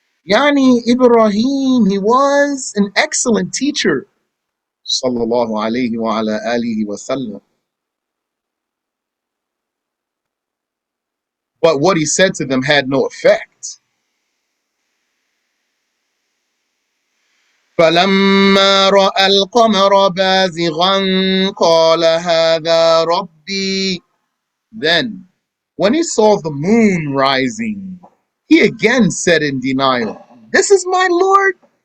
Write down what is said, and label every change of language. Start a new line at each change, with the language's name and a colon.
English: Yani Ibrahim, he was an excellent teacher.
Arabic: Sallallahu alayhi wa ala alihi wa sallam.
English: But what he said to them had no effect.
Arabic: فلما رأى القمر بازغا قال هذا ربي.
English: Then, when he saw the moon rising, he again said in denial, "This is my Lord."